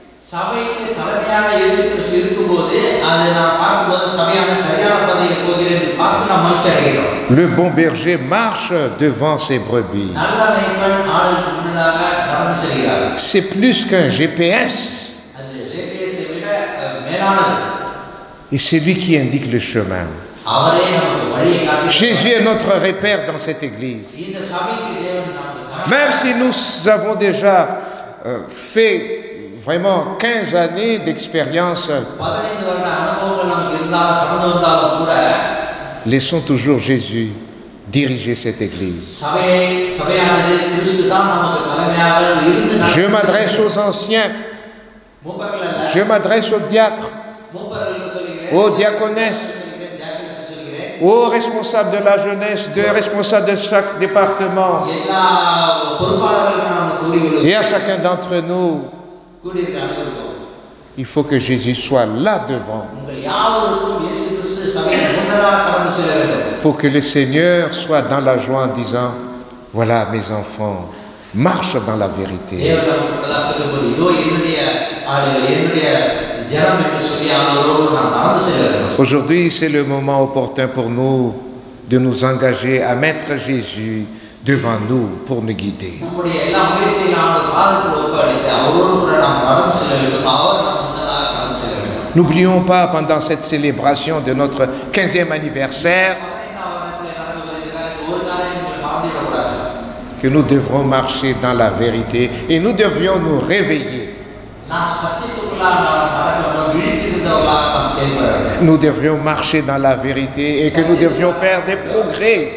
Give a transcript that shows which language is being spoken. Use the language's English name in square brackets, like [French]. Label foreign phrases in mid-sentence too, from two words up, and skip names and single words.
[French] Le bon berger marche devant ses brebis. C'est plus qu'un GPS. Et c'est lui qui indique le chemin. [Tamil] அவரே நமக்கு வழியை காட்டுகிறார். [French] Jésus est notre repère dans cette église. [Tamil] இந்த சபைக்கு தேவன் நமக்கு [French] Même si nous avons déjà fait vraiment 15 années d'expérience, [Tamil] 15 வருட அனுபவங்கள் நமக்கு இருந்தாலும் கடந்து வந்தாலும் கூட [French] laissons toujours Jésus diriger cette église. [Tamil] சபையானது கிறிஸ்து தான் நமக்கு தலைமையாக இருந்து [French] Je m'adresse aux anciens, [Tamil] மூப்பர்கள் அல்ல, [French] je m'adresse aux diacres, [Tamil] மூப்பர்கள் சொல்கிறேன், [French] aux diaconesses, [Tamil] சொல்கிறேன், [French] aux responsables de la jeunesse, aux responsables de chaque département, [Tamil] எல்லா பொறுப்பாளர்களுக்கும் நான் கூறியுள்ளேன். [French] et à chacun d'entre nous. [Tamil] கூடியிருக்க அனைவருக்கும் [French] Il faut que Jésus soit là devant [Tamil] உங்கள் யாவருக்கும் இயேசு கிறிஸ்து சபையின் முன்னதாக கடந்து செல்ல வேண்டும். [French] pour que le Seigneur soit dans la joie en disant, voilà mes enfants, marche dans la vérité. [Tamil] தேவன் நமக்கு முன்னதாக செல்லும்போது இதோ என்னுடைய ஆடுகள் என்னுடைய ஜனம் என்று சொல்லி அவர்களோடு நாம் நடந்து செல்ல வேண்டும். [French] Aujourd'hui, c'est le moment opportun pour nous de nous engager à mettre Jésus devant nous pour nous guider. [Tamil] நம்முடைய எல்லா முயற்சிகளும் அவருடைய பாதத்தில் ஒப்படைத்து அவரோடு கூட நாம் நடந்து செல்ல வேண்டும். அவர் நம் முன்னதாக கடந்து செல்ல வேண்டும். [French] N'oublions pas pendant cette célébration de notre 15e anniversaire que nous devrons marcher dans la vérité et nous devrions nous réveiller. Nous devrions marcher dans la vérité et que nous devrions faire des progrès.